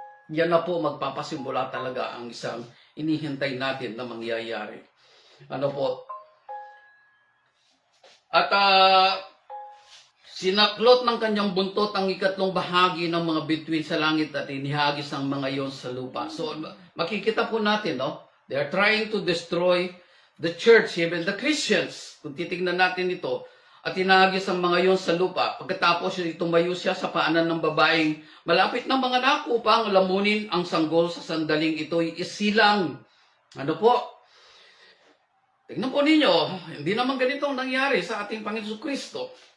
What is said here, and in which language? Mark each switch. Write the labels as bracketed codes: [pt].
[tl] Yan na po magpapasimula talaga ang isang inihintay natin na mangyayari. Ano po? At sinaklot ng kanyang buntot ang ikatlong bahagi ng mga bituin sa langit at inihagis ang mga iyon sa lupa. So makikita po natin, no? [en] They are trying to destroy the church, even the Christians. [tl] Kung titignan natin ito, at inahagis ang mga iyon sa lupa. Pagkatapos tumayo siya sa paanan ng babaeng malapit ng mga nako upang lamunin ang sanggol sa sandaling ito'y isilang. Ano po? Tingnan po ninyo, hindi naman ganito ang nangyari sa ating Panginoon Kristo.